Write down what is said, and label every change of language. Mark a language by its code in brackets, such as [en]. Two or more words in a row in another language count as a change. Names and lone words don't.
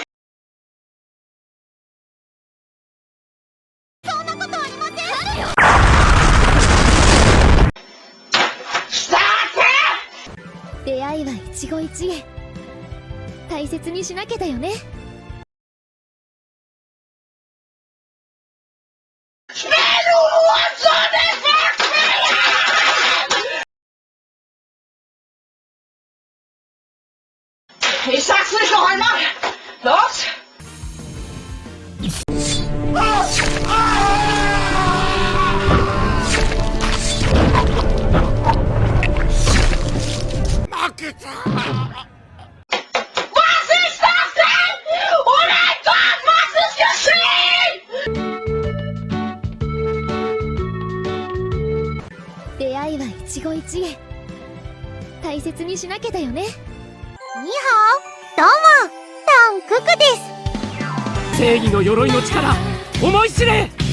[ja] そんなことありません。出会いは一期一会、大切にしなきゃだよね。 [de] Ich sag's nicht noch einmal! Los! Was ist das denn? Oh mein Gott, was ist geschehen? [ja] 出会いは一期一会、大切にしなきゃだよね。にはお、どうも、タンククです。正義の鎧の力、思い知れ。